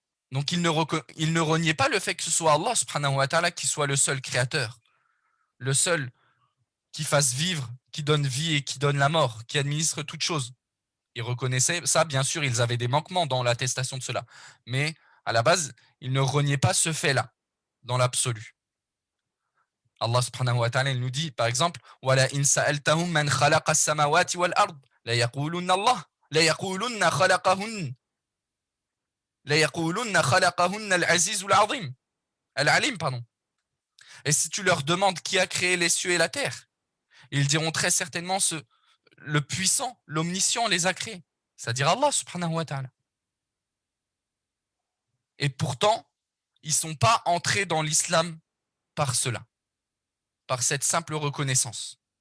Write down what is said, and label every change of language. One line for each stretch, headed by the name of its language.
French: Donc, ils ne reniaient pas le fait que ce soit Allah subhanahu wa ta'ala qui soit le seul créateur, le seul qui fasse vivre, qui donne vie et qui donne la mort, qui administre toutes choses. Ils reconnaissaient ça, bien sûr, ils avaient des manquements dans l'attestation de cela. Mais à la base, ils ne reniaient pas ce fait-là, dans l'absolu.
Arabic: Allah subhanahu wa ta'ala
French: nous dit, par exemple,
Arabic: وَلَا إِنْ سَأَلْتَهُمْ مَنْ خَلَقَ السَّمَاوَاتِ وَالْأَرْضِ لَيَقُولُنَّ اللَّهُ لَيَقُولُنَّ خَلَقَهُنَّ الْعَزِيزُ الْعَلِيمُ,
French: pardon. Et si tu leur demandes qui a créé les cieux et la terre, ils diront très certainement le puissant, l'omniscient les a créés, c'est-à-dire Allah subhanahu wa ta'ala. Et pourtant, ils ne sont pas entrés dans l'islam par cela, par cette simple reconnaissance.